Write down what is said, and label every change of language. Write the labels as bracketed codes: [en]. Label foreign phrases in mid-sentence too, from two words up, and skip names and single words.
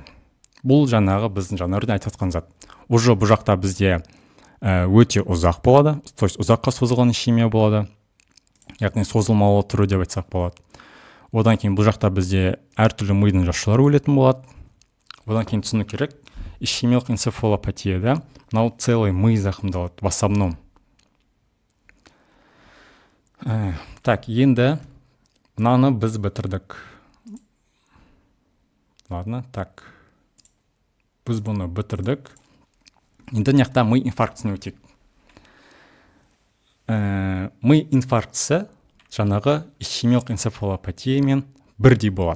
[kk] Бұл жаңағы біздің жаңағы айтып жатқан зат. Уже бұл жақта бізде өте ұзақ болады, [ru] то есть [kk] ұзаққа созылған ишемия болады, яғни созылмалы түрі деп айтсақ болады. Одан кейін бұл жақта бізде әртүрлі мидың жасушалары өлетін болады. Одан кейін түсіну керек, ишемиялық энцефалопатияда мынау целый ми зақымдалады, [ru] в основном. [kk] Так, енді мынаны біз бітірдік. Ладно, так. Біз бұны бітірдік. Енді мына ми инфарктісіне өтейік. Ми инфарктісі жаңағы ишемиялық энцефалопатиямен бірдей болады.